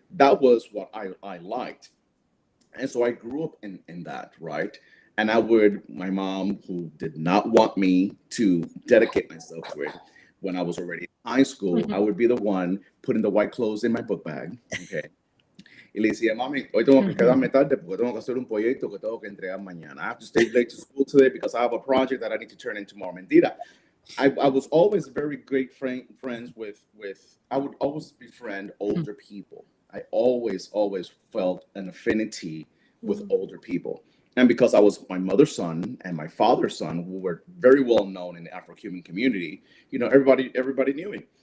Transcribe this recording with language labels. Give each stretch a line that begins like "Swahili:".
English: That was what I liked. And so I grew up in that, right? And my mom, who did not want me to dedicate myself to it, when I was already in high school, I would be the one putting the white clothes in my book bag, okay?
Spanish: Y le decía, mami, hoy tengo que quedarme tarde porque tengo que hacer un proyecto que tengo que entregar mañana.
English: I have to stay late to school today because I have a project that I need to turn in tomorrow. Mentira. I was always very great friends with I would always befriend older people. I always felt an affinity with older people. And because I was my mother's son and my father's son, who were very well known in the Afro-Cuban community, everybody knew me.